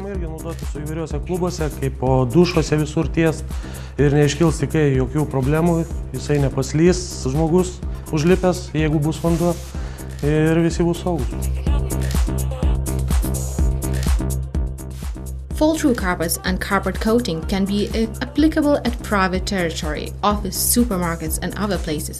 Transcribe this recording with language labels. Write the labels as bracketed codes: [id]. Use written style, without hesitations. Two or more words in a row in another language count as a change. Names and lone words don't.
[lt] Su įvairiuose klubuose, kaip po dušuose visur ties ir neiškils tikrai jokių problemų, jisai nepaslys žmogus užlipęs, jeigu bus vanduo, ir visi bus saugus. [en] Fall-through carpets and carpet coating can be applicable at private territory, office, supermarkets and other places.